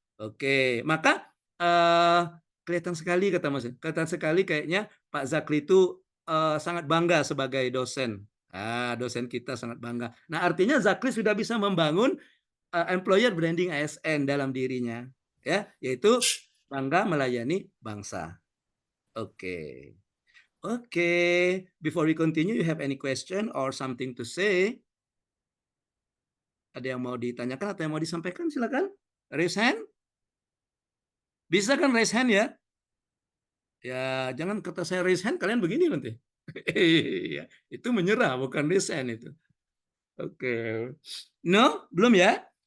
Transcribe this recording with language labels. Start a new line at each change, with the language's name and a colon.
Indonesian: Oke, maka kelihatan sekali kata Mas, kelihatan sekali kayaknya Pak Zakli itu sangat bangga sebagai dosen. Dosen kita sangat bangga. Nah, artinya Zakli sudah bisa membangun employer branding ASN dalam dirinya, ya, yaitu bangga melayani bangsa. Oke.
English: Oke, before we continue, you have any question or something to say?
Indonesian: Ada yang mau ditanyakan atau yang mau disampaikan? Silakan. Raise hand. Bisa kan raise hand ya? Ya, jangan kata saya raise hand, kalian begini nanti. Iya, itu menyerah, bukan raise hand itu. Oke. No? Belum ya?